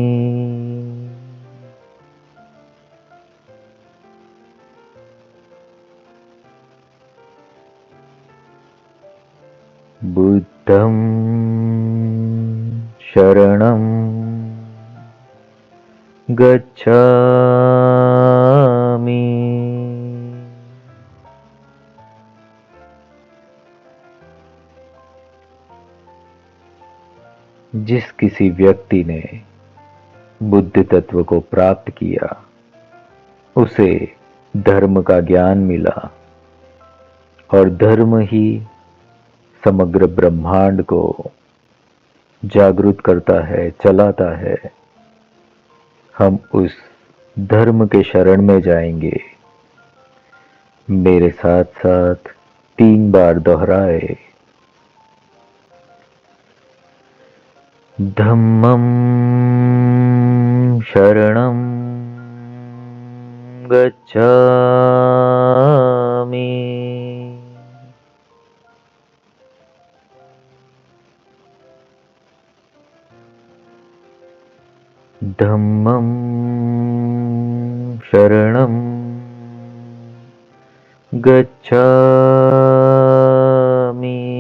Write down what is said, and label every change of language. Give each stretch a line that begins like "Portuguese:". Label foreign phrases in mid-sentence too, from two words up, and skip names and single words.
Pali: बुद्धं शरणं गच्छामि।
Hindi: जिस किसी व्यक्ति ने बुद्ध तत्व को प्राप्त किया, उसे धर्म का ज्ञान मिला और धर्म ही समग्र ब्रह्मांड को जागृत करता है, चलाता है। हम उस धर्म के शरण में जाएंगे। मेरे साथ साथ 3 बार दोहराए।
Pali: धम्मं शरणं गच्छामि। धम्मं शरणं गच्छामि।